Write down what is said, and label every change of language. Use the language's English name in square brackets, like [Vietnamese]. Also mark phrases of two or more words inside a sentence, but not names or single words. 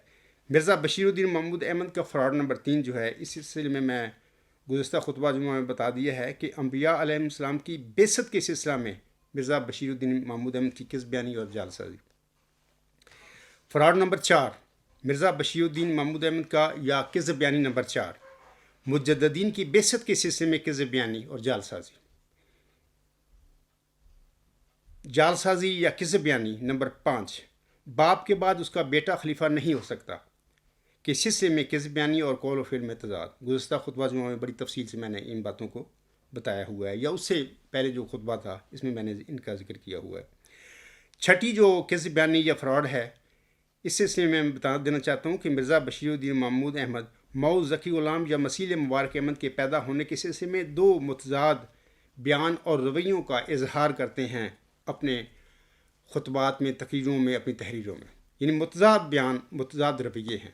[Urdu] مرزا بشیر الدین محمود احمد کا فراڈ نمبر 3 جو ہے، اس سلسلے میں گزشتہ خطبہ جمعہ میں بتا دیا ہے کہ انبیاء [Arabic] علیہ السلام [Urdu] کی بعثت کے سلسلہ میں مرزا بشیر الدین محمود احمد کی کذب بیانی اور جعل سازی۔ فراڈ نمبر 4، مرزا بشیر الدین محمود احمد کا یا کذب بیانی نمبر 4، مجددین کی بعثت کے سلسلے میں کذب بیانی اور جعل سازی۔ جعل سازی یا کذب بیانی نمبر 5، باپ کے بعد اس کا بیٹا خلیفہ نہیں ہو سکتا کے سلسلے میں کذب بیانی اور قول و فعل میں تضاد۔ گزشتہ خطبہ جمعہ میں بڑی تفصیل سے میں نے ان باتوں کو بتایا ہوا ہے، یا اس سے پہلے جو خطبہ تھا اس میں نے ان کا ذکر کیا ہوا ہے۔ چھٹی جو کذب بیانی یا فراڈ ہے، اس سلسلے میں بتا دینا چاہتا ہوں کہ مرزا بشیر الدین محمود احمد مئو ذکی غلام یا مسیل مبارک احمد کے پیدا ہونے کے سلسلے میں 2 متضاد بیان اور رویوں کا اظہار کرتے ہیں اپنے خطبات میں، تقریروں میں، اپنی تحریروں میں، یعنی متضاد بیان، متضاد رویے ہیں۔